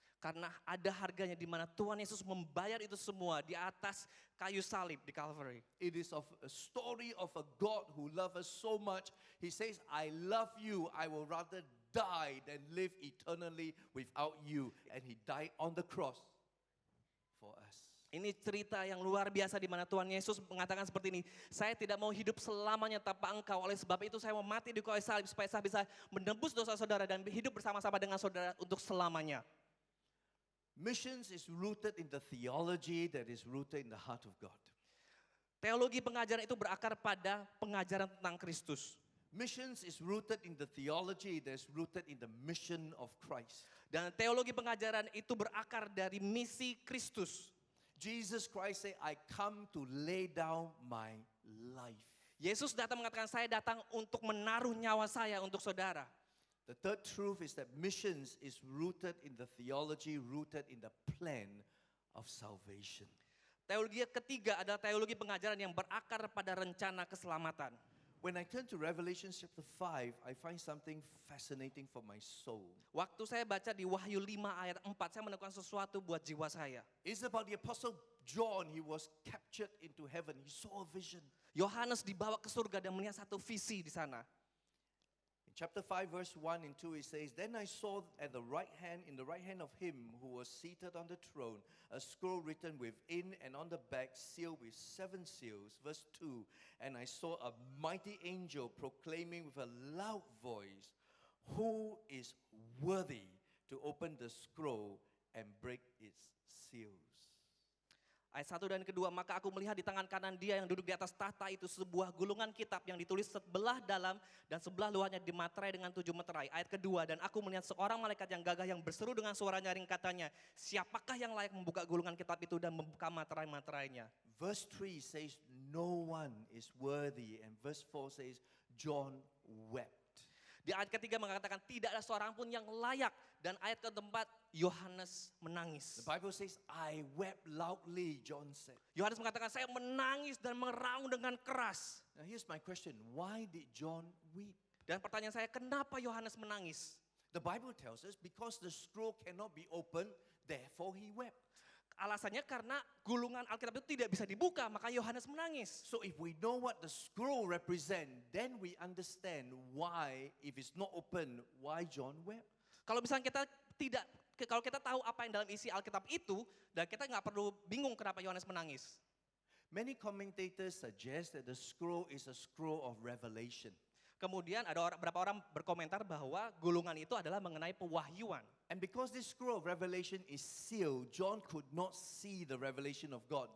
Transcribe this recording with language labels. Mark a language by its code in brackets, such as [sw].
[id] Karena ada harganya di mana Tuhan Yesus membayar itu semua di atas kayu salib di Calvary. [en] It is of a story of a God who loved us so much. He says, I love you. I will rather die than live eternally without you. And he died on the cross for us. [id] Ini cerita yang luar biasa di mana Tuhan Yesus mengatakan seperti ini. Saya tidak mau hidup selamanya tanpa engkau. Oleh sebab itu saya mau mati di kayu salib supaya saya bisa menebus dosa saudara dan hidup bersama-sama dengan saudara untuk selamanya. [en] Missions is rooted in the theology that is rooted in the heart of God. [id] Teologi pengajaran itu berakar pada pengajaran tentang Kristus. [en] Missions is rooted in the theology that is rooted in the mission of Christ. [id] Dan teologi pengajaran itu berakar dari misi Kristus. [en] Jesus Christ said, I come to lay down my life. [id] Yesus datang mengatakan, saya datang untuk menaruh nyawa saya untuk saudara. [en] The third truth is that missions is rooted in the theology, rooted in the plan of salvation. [id] Teologi ketiga adalah teologi pengajaran yang berakar pada rencana keselamatan. [en] When I turn to Revelation chapter 5, I find something fascinating for my soul. [id] Waktu saya baca di Wahyu 5 ayat 4, saya menemukan sesuatu buat jiwa saya. [en] It's about the Apostle John. He was captured into heaven. He saw a vision. [id] Yohanes dibawa ke surga dan melihat satu visi di sana. [en] In chapter 5, verse 1 and 2, it says, Then I saw at the right hand, in the right hand of him who was seated on the throne, a scroll written within and on the back, sealed with 7 seals. Verse 2, And I saw a mighty angel proclaiming with a loud voice, Who is worthy to open the scroll and break its seals? [id] Ayat 1 dan kedua, maka aku melihat di tangan kanan dia yang duduk di atas tahta itu sebuah gulungan kitab yang ditulis sebelah dalam dan sebelah luarnya dimaterai dengan 7 meterai. Ayat kedua, dan aku melihat seorang malaikat yang gagah yang berseru dengan suara nyaring katanya, siapakah yang layak membuka gulungan kitab itu dan membuka materai-materainya? [en] Verse 3 says, No one is worthy. And verse 4 says, John wept. [id] Di ayat ketiga mengatakan tidak ada seorang pun yang layak. Dan ayat keempat, Yohanes menangis. [en] The Bible says, I wept loudly, John said. [id] Yohanes mengatakan saya menangis dan meraung dengan keras. [en] Now here's my question. Why did John weep? [id] Dan pertanyaan saya, kenapa Yohanes menangis? [en] The Bible tells us because the scroll cannot be opened, therefore he wept. [id] Alasannya karena gulungan Alkitab itu tidak bisa dibuka, maka Yohanes menangis. [en] So if we know what the scroll represent, then we understand why, if it's not open, why John wept. [id] Kalau misalnya kalau kita tahu apa yang dalam isi Alkitab itu, dan kita nggak perlu bingung kenapa Yohanes menangis. [en] Many commentators suggest that the scroll is a scroll of revelation. [id] Kemudian ada beberapa orang berkomentar bahwa gulungan itu adalah mengenai pewahyuan. [en] And because this scroll of revelation is sealed, John could not see the revelation of God.